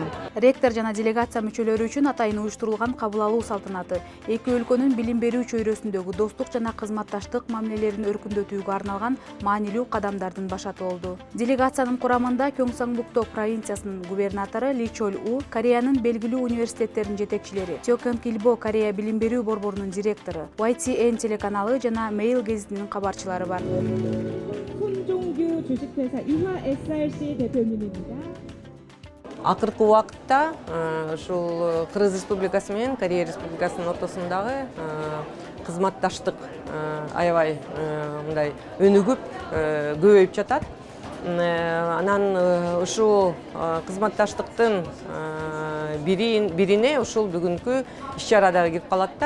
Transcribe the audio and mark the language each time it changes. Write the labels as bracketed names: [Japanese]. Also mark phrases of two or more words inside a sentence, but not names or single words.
[Kyrgyz] Ректор жана делегация мүчөлөрү үчүн атайын уюштурулган кабыл алуу салтанаты эки өлкөнүн билим берүү чөйрөсүндөгү достук жана кызматташтык мамилелерин өркүндөтүүгө арналган маанилүү кадамдардын башаты болду. Делегациянын курамында Кёнгсан-Букто провинциясынын губернатору Ли Чоль Кореянын белгилүү университеттеринин жетекчилери, Сёкён Килбо Корея билим берүү борборунун директору, YTN телеканалы жана Mail гезитинин кабарчылары бар. [Korean] 손종규 주식회사 이화 SRC 대표님입니다. [Kyrgyz] Акыркы убакытта ушул Кыргыз Республикасы менен Корея Республикасынын ортосундагы кызматташтык аябай мындай өнүгүп көбөйүп жатат. Анан ушул кызматташтыктын бирине ушул бүгүнкү иш-чара дагы кирип калат да.